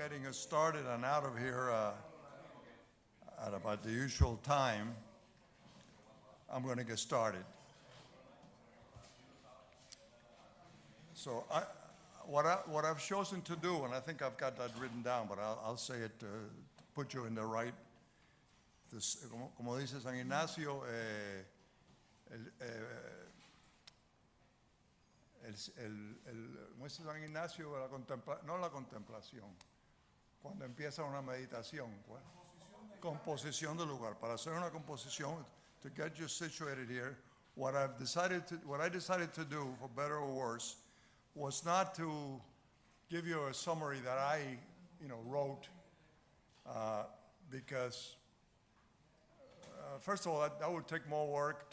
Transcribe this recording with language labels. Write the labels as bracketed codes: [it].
[en] started and out of here at about the usual time, I'm going to get started. So what I've chosen to do, and I think I've got that written down, but I'll say it to put you in the right. [es] Como dice San Ignacio, ¿cómo es San Ignacio? No la contemplación, cuando empieza una meditación. Composición del lugar. Para hacer una composición, [en] to get you situated here, what I decided to do, for better or worse, was not to give you a summary that I, wrote, because first of all, that would take more work.